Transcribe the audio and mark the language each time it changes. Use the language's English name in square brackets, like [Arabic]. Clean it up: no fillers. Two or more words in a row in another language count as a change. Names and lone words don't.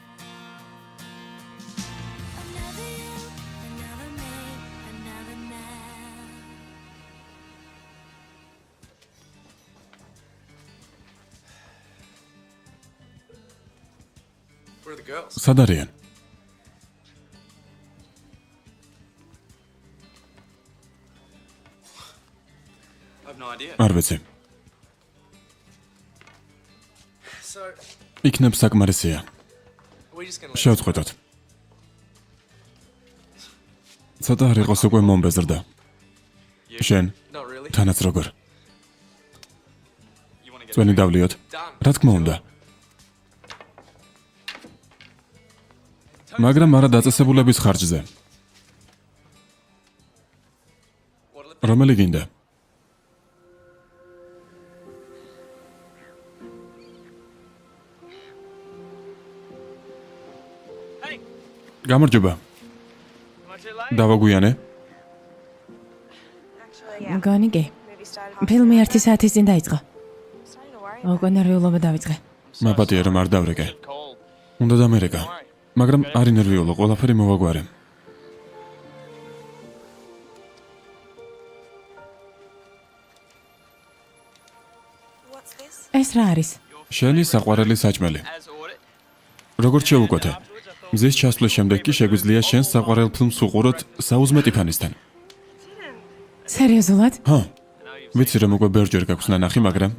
[English] Another you, another me, another now. Where are the girls? [Georgian] სად არიან? [English] I have no idea. [Georgian] არ ვიცი. [English] So, [Georgian] იქნებ საკმარისია. [English] are we just gonna let [Georgian] შევწყვეტოთ. ცოტა არ იყოს უკვე მომბეზრდა. შენ, [English] Not really. [Georgian] თანაც როგორ. წვენი დავლიოთ. რა თქმა უნდა. მაგრამ არა დაწესებულების ხარჯზე. რომელი გინდა? [English] Hey, [Georgian] გამარჯობა. [English] am I too late? [Georgian] დავაგვიანე? მგონი კი. ფილმი 1 საათის წინ დაიწყო. უკვე ნერვიულობა დავიწყე. მაპატია რომ არ დავრეკე. [English] Cold. [Georgian] უნდა დამერეკა. მაგრამ არ ინერვიულო, ყველაფერი მოვაგვარე. ეს რა არის? შენი საყვარელი საჭმელი. [English] As ordered. [Georgian] როგორც შევუკვეთე. მზის ჩასვლის შემდეგ კი შეგვიძლია შენს საყვარელ ფილმს უყუროთ საუზმე ტიფანისთან. სერიოზულად? ჰა. ვიცი რომ უკვე ბევრჯერ გაქვს ნანახი, მაგრამ